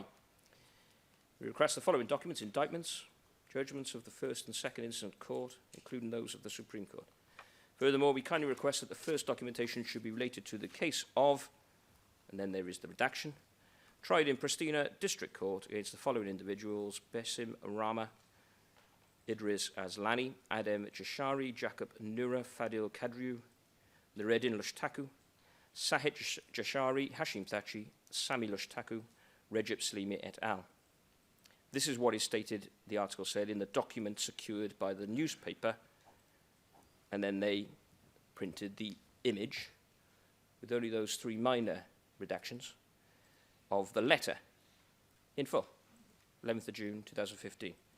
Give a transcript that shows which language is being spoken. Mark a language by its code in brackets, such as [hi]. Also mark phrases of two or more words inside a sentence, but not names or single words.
[en] We request the following documents: indictments, judgments of the first and second incident court, including those of the Supreme Court. Furthermore, we kindly request that the first documentation should be related to the case of, and then there is the redaction, tried in Pristina District Court against the following individuals: Besim Rama, Idris Aslani, Adem Jashari, Jacob Nura, Fadil Kadriu, Nureddin Lushtaku, Sahit Jashari, Hashim Thaçi, Sami Lushtaku, Recep Selimi et al. This is what is stated, the article said, in the document secured by the newspaper, and then they printed the image with only those 3 minor redactions of the letter in full, 11th of June 2015.